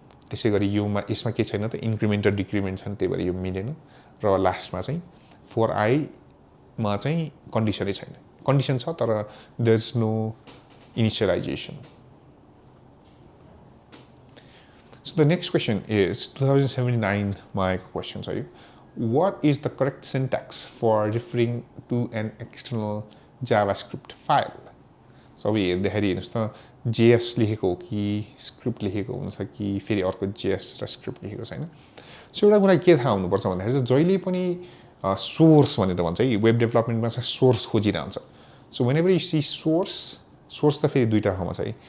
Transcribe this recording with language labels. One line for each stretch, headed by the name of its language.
Nepali: त्यसै गरी योमा यसमा के छैन त इन्क्रिमेन्ट र डिक्रिमेन्ट छन्, त्यही भएर यो मिलेन। र लास्टमा चाहिँ 4i मा चाहिँ कन्डिसनै छैन, कन्डिसन छ तर
English: There is no initialization. So the next question is
Nepali: 2079 मा आएको क्वेसन छ यो।
English: What is the correct syntax for referring to an external JavaScript file?
Nepali: So अब हेर्दाखेरि हेर्नुहोस् त JS लेखेको हो कि स्क्रिप्ट लेखेको हुन्छ कि फेरि अर्को JS र स्क्रिप्ट लेखेको छैन। सो एउटा कुरा के थाहा हुनुपर्छ भन्दाखेरि चाहिँ जहिले पनि सोर्स भनेर भन्छ है, वेब डेभलपमेन्टमा चाहिँ source खोजिरहन्छ। So
English: whenever you see
Nepali: source त फेरि दुईटा ठाउँमा छ है।